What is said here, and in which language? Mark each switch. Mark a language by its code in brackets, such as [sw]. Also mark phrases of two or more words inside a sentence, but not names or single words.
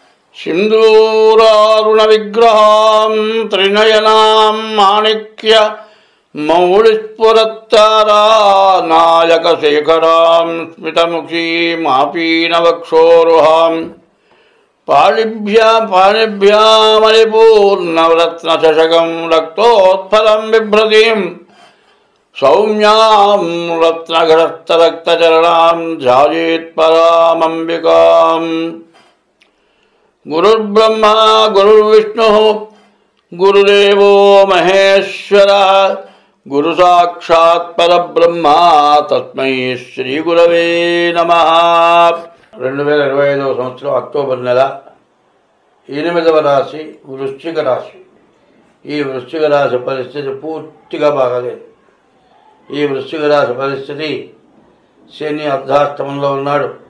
[sa] सिन्दूरारुणविग्रहां त्रिनयनां माणिक्य मौलिस्फुरत्तारा नायकशेखरां स्मितमुखीमापीनवक्षोरुहां पाणिभ्यामलिपूर्णरत्नचषकं रक्तोत्फलं बिभ्रतीं सौम्यां रत्नघटस्थरक्तचरणां ध्यायेत्परामम्बिकाम्। गुरुर्ब्रह्मा गुरुर्विष्णुः गुरुदेवो महेश्वरः गुरुसाक्षात् परब्रह्मा तस्मै श्रीगुरवे नमः। [te] 2025వ సంవత్సరం అక్టోబర్ నెల 8వ రాశి వృశ్చిక రాశి. ఈ వృశ్చిక రాశి పరిస్థితి పూర్తిగా బాగాలేదు. ఈ వృశ్చిక రాశి పరిస్థితి శని అర్ధాష్టమంలో ఉన్నాడు.